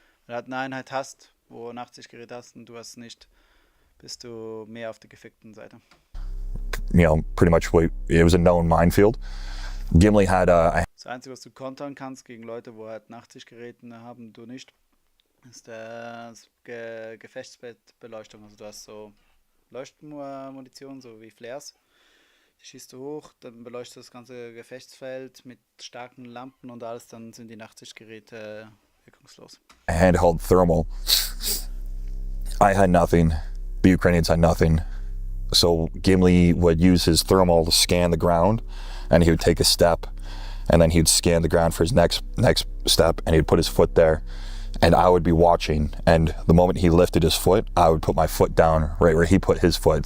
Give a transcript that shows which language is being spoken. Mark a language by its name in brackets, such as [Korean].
[German] Wenn du halt eine Einheit hast, wo Nachtsichtgeräte hast und du hast nicht, bist du mehr auf der gefechten Seite. [English] You know, pretty much it was a known minefield. Gimli had [German] Das Einzige, was du kontern kannst gegen Leute, wo halt Nachtsichtgeräte haben, du nicht, ist Gefechtsbettbeleuchtung. Also du hast so Leuchtmunition, so wie Flares. Die schießt du hoch, dann beleuchtet das ganze Gefechtsfeld mit starken Lampen und alles, dann sind die Nachtsichtgeräte wirkungslos. [English] Handheld thermal. I had nothing. The Ukrainians had nothing. So Gimli would use his thermal to scan the ground, and he would take a step, and then he'd scan the ground for his next step, and he'd put his foot there, and I would be watching. And the moment he lifted his foot, I would put my foot down right where he put his foot.